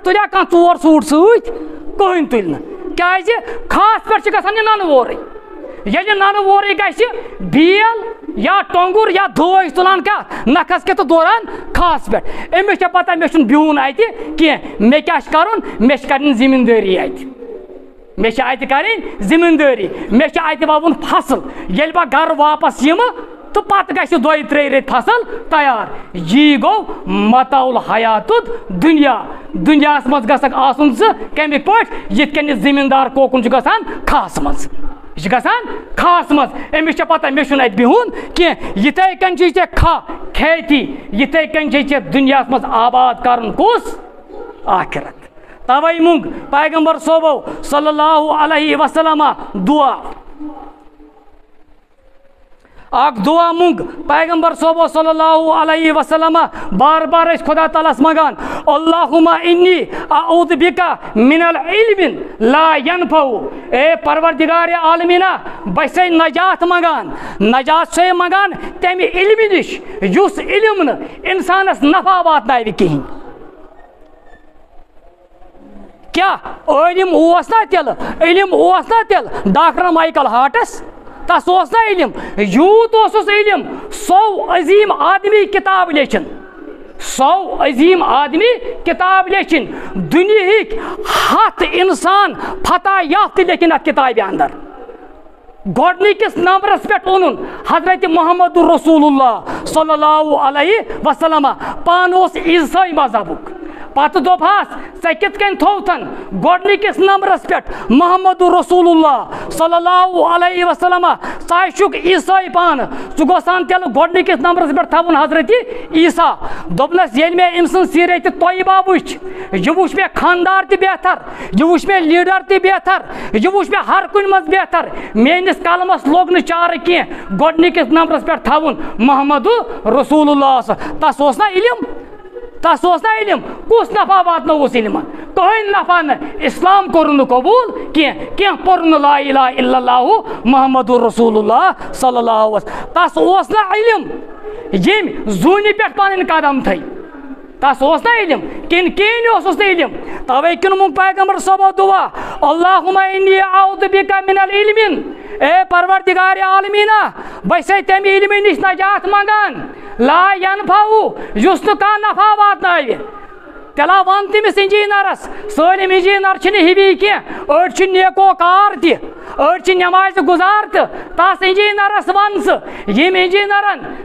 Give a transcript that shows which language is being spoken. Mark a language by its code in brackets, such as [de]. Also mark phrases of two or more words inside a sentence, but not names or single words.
[ks] تُلیا کانٛہہ ژور سوٗٹ سۭتۍ کٕہٕنۍ تُلہِ نہٕ کیٛازِ کھاہس پٮ۪ٹھ چھِ گژھان یہِ ننہٕ وورٕے ییٚلہِ ننہٕ وورٕے گژھِ بیل یا ٹۄنٛگُر یا دٲج تُلان کتھ نکھس کیٛاہ تہٕ دوران کھاہس پٮ۪ٹھ أمِس چھےٚ پتہ مےٚ چھُنہٕ بِہُن اتہِ کینٛہہ مےٚ کیٛاہ چھُ کرُن مےٚ چھِ کرٕنۍ زٔمیٖندٲری اتہِ مےٚ چھِ اتہِ کرٕنۍ زٔمیٖندٲری مےٚ چھِ اتہِ ووُن فصل ییٚلہِ بہٕ گرٕ واپس یِمہٕ تہٕ پتہٕ گژھِ 2-3 رٮ۪تۍ فصل تیار یی گوٚو [ar] متاع الحیات الدنیا [ks] دُنیاہس منٛز گژھکھ آسُن ژٕ کمہِ پٲٹھۍ یِتھ کٔنۍ یہِ زٔمیٖندار کوکُن چھُ گژھان کھاہس منٛز یہِ چھُ گژھان کھاہس منٛز أمِس چھےٚ پتہ مےٚ چھُنہٕ اتہِ بِہُن کینٛہہ یِتھے کٔنۍ چھُے ژےٚ کھاہ کھیتی یِتھے کٔنۍ چھے ژےٚ دُنیاہس منٛز آباد کرُن کُس آخرت توے منٛگ پیغمبر صوبو [ar] صلی اللہ علیہ وسلم [ks] دعا اکھ دعا منٛگ پیغمبر صوبو [ar] صلی اللہ علیہ وسلم [ks] بار بار ٲسۍ خدا تعالیٰ ہس منگان [ar] اللہُمہ انی اعوذ بکا من العلم لا ینفع [ks] اے پروردگار عالمینا بہٕ چھسے نجات منگان نجات چھسے منگان تمہِ علمہِ نِش یُس علم نہٕ انسانس نفع واتناوِ کہیٖنۍ کیٛاہ عٲلِم اوس نا تیٚلہِ ڈاکٹر مایکل ہارٹس تس اوس نا علم یوٗت اوسُس علم 100 عظیٖم آدمی کِتاب لیچھن 100 عظیٖم آدمی کِتاب لیچھن دُنیہٕکۍ 100 انسان فتح یافتہٕ لیکھِن اتھ کِتابہِ اندر گۄڈنِکِس نمبرس پٮ۪ٹھ اوٚنُن حضرت [ar] محمد رسول اللہ صلی اللہ علیہ وسلم [ks] پانہٕ اوس عیٖسٲے مذہبُک پتہ دوپہس ژے کِتھ کٔنۍ تھوتھن گۄڈنِکِس نمبرس پٮ۪ٹھ [ar] محمد رسول اللہ صلی اللہ علیہ وسلم [ks] ژٕ چھُکھ عیسائی پانہٕ ژٕ گوٚژھان تیٚلہِ گۄڈنِکِس نمبرس پٮ۪ٹھ تھاوُن حضرت عیسیٰ دوٚپنس ییٚلہِ مےٚ أمۍ سٕنٛز سیٖرت طیبہ وٕچھ یہِ وٕچھ مےٚ خاندار تہِ بہتر یہِ وٕچھ مےٚ لیٖڈر تہِ بہتر یہِ وٕچھ مےٚ ہر کُنہِ منٛز بہتر میٲنِس قلمس لوٚگ نہٕ چارٕ کینٛہہ گۄڈنِکِس نمبرس پٮ۪ٹھ تھاوُن [ar] محمد رسول اللہ [ks] تس اوس نا علم تس اوس نا علم کُس نفع واتنووُس علمن کٕہٕنۍ نفع نہٕ اسلام کوٚر نہٕ قبوٗل کینٛہہ پوٚر نہٕ [ar] لا الہ الا اللہ محمد رسول اللہ صلی اللہ وسلم [ks] تس اوس نا علم ییٚمۍ زوٗنہِ پٮ۪ٹھ پنٕنۍ قدم تھٲے تس اوس نا علم کِنہٕ کِہیٖنۍ اوسُس نہٕ علم توے کِنمُک پیغمبر صٲبو دُعا [ar] اللہُمَ اِنی اعوذ بِکَ مِنَ العلم [ks] اے پروردگار عالمیٖنہ بہٕ چھسے تمہِ علمہِ نِش نجات منٛگان [ar] لا ینفعُ [ks] یُس نہٕ کانٛہہ نفع واتناوِ تیٚلہ وَن تٔمِس اِنجیٖنرس سٲلِم اِنجیٖنر چھِنہٕ ہِوی کینٛہہ أڑۍ چھِ نیکوکار تہِ أڑۍ چھِ نٮ۪مازِ گُزار تہٕ تس اِنجیٖنرس وَن ژٕ ییٚمۍ اِنجیٖنرن